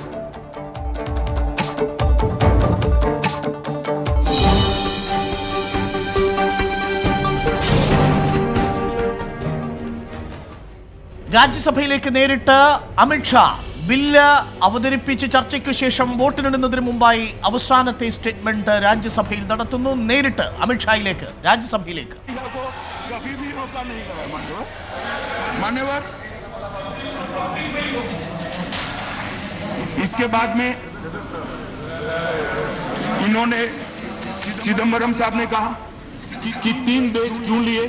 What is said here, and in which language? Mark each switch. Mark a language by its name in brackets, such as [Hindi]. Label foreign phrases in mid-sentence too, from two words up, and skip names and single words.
[Malayalam] രാജ്യസഭയിലേക്ക് നേരിട്ട് അമിത്ഷാ. ബില്ല് അവതരിപ്പിച്ച് ചർച്ചയ്ക്ക് ശേഷം വോട്ടിനിടുന്നതിന് മുമ്പായി അവസാനത്തെ സ്റ്റേറ്റ്മെന്റ് രാജ്യസഭയിൽ നടത്തുന്നു. നേരിട്ട് അമിത്ഷായിലേക്ക്, രാജ്യസഭയിലേക്ക്. [Hindi] इसके बाद में इन्होंने चिदम्बरम साहब ने कहा कि 3 देश क्यों लिए.